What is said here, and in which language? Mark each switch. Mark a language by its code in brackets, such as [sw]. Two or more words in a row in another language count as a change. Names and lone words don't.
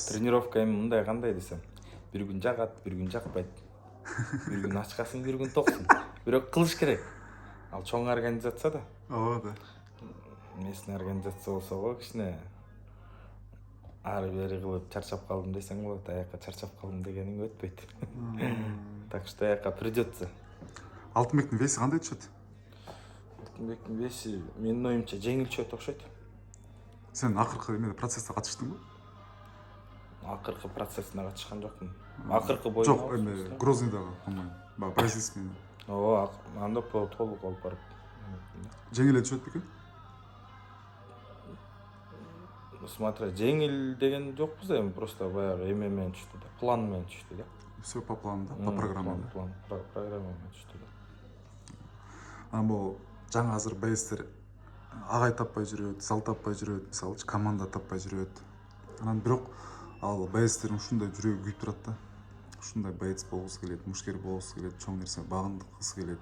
[ky] тренировка эми мындай кандай десем, бир күн жагат, бир күн жакпайт. Бир күн ачкасың, бир күн токсуң. Бирок кылыш керек. Ал чоң организация да. Ооба да. Местный организация болсо го кичине ары бери кылып чарчап калдым десең болот, аякка чарчап калдым дегениң өтпөйт. [ru] Так что аякка придется. [ky] Алтынбектин веси кандай түшөт? Алтынбектин веси менин оюмча жеңил түшөт окшойт. Сен акыркы эмеде процессте катыштыңбы? Акыркы процессине катышкан жокмун. Акыркы боюна. Жок, эме Грознойдагы, [ru] по-моему, бразильский. [ky] Ооба, анда толук алып барып. Жеңил эле түшөт бекен? Смотри, жеңил деген жокпуз эми, просто баягы эме менен түштү да, план менен түштү да. [ru] Все по плану да, по программе. [ky] Программа менен түштү да. Бул жаңы азыр боецтер агай таппай жүрөт, зал таппай жүрөт, мисалы команда таппай жүрөт. Анан бирок ал боецтердин ушундай жүрөгү күйүп турат да. Ушундай боец болгусу келет, мушкер болгусу келет, чоң нерсе багындыккысы келет.